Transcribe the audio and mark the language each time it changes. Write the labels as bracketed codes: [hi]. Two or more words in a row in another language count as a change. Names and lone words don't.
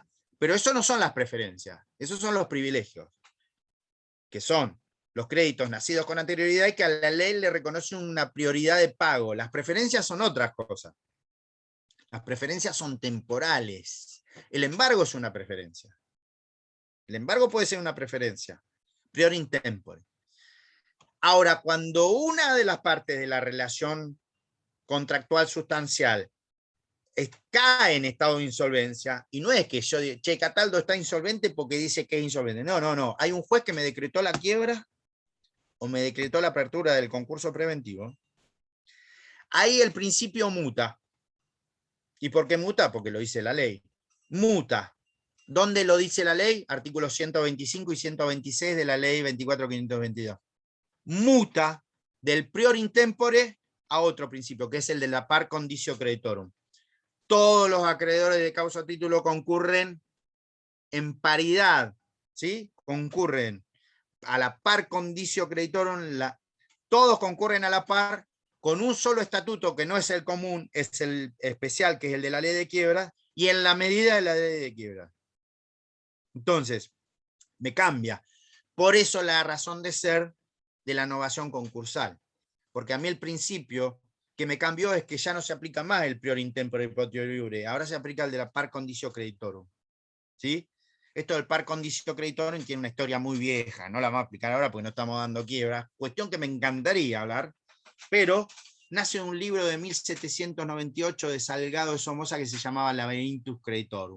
[es] Pero eso no son las preferencias, esos son los privilegios, que son los créditos nacidos con anterioridad y que a la ley le reconoce una prioridad de pago. Las preferencias son otras cosas. Las preferencias son temporales. El embargo es una preferencia. El embargo puede ser una preferencia. [la] Prior in tempore. [es] Ahora, cuando una de las partes de la relación contractual sustancial cae en estado de insolvencia, y no es que yo diga, che, Cataldo está insolvente porque dice que es insolvente. No, no, no. Hay un juez que me decretó la quiebra o me decretó la apertura del concurso preventivo. Ahí el principio muta. ¿Y por qué muta? Porque lo dice la ley. Muta. ¿Dónde lo dice la ley? Artículos 125 y 126 de la ley 24.522. Muta del [la] prior in tempore [es] a otro principio, que es el de la [la] par conditio creditorum. [es] Todos los acreedores de causa título concurren en paridad, ¿sí? Concurren a la [la] par conditio creditorum, [es] todos concurren a la par con un solo estatuto que no es el común, es el especial, que es el de la ley de quiebra, y en la medida de la ley de quiebra. Entonces, me cambia. Por eso la razón de ser de la novación concursal. Porque a mí el principio que me cambió es que ya no se aplica más el [la] prior in tempore potior iure, [es] ahora se aplica el de la [la] par conditio creditorum. [es] ¿Sí? Esto del [la] par conditio creditorum [es] tiene una historia muy vieja, no la vamos a aplicar ahora porque no estamos dando quiebra, cuestión que me encantaría hablar, pero nace un libro de 1798 de Salgado de Somoza que se llamaba Labyrinthus Creditorum.